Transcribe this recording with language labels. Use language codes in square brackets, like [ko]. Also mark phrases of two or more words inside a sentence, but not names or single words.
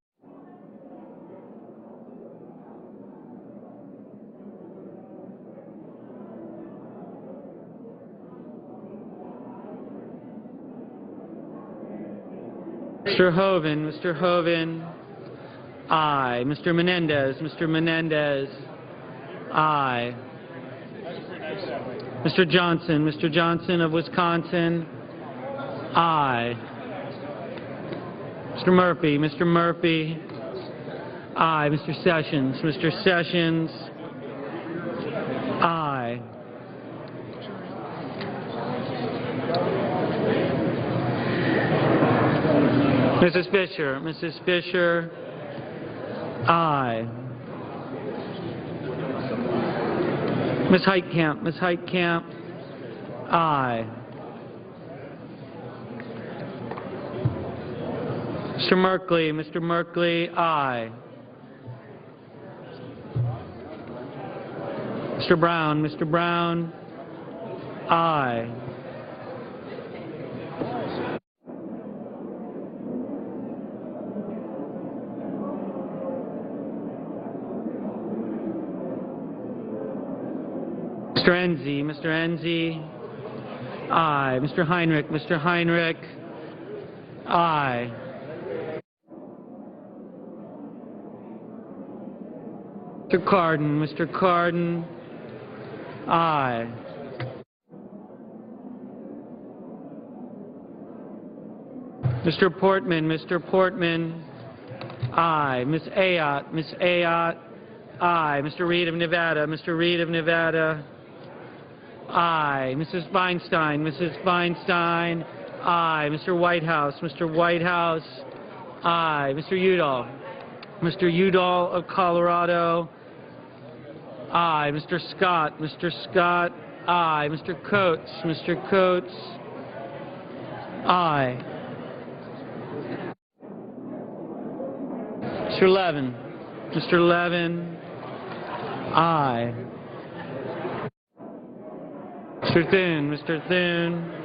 [en] Mr. Hoven. Mr. Hoven. Aye. Mr. Menendez. Mr. Menendez. Aye. Mr. Johnson. Mr. Johnson of Wisconsin. Aye. Mr. Murphy. Mr. Murphy. Aye. Mr. Sessions. Mr. Sessions. Aye. Mrs. Fisher. Mrs. Fisher. Aye. Ms. Heitkamp. Ms. Heitkamp. Aye. Mr. Merkley. Mr. Merkley. Aye. Mr. Brown. Mr. Brown. Aye. Mr. Enzi. Mr. Enzi. Aye. Mr. Heinrich. Mr. Heinrich. Aye. Mr. Cardin. Mr. Cardin. Aye. Mr. Portman. Mr. Portman. Aye. Ms. Ayotte. Ms. Ayotte. Aye. Mr. Reed of Nevada. Mr. Reed of Nevada. Aye. Mrs. Feinstein. Mrs. Feinstein. Aye. Mr. Whitehouse. Mr. Whitehouse. Aye. Mr. Udall. Mr. Udall of Colorado. Aye. Mr. Scott. Mr. Scott. Aye. Mr. Coates. Mr. Coates. Aye. Mr. Levin. Mr. Levin. Aye. Mr. Thune. Mr. Thune.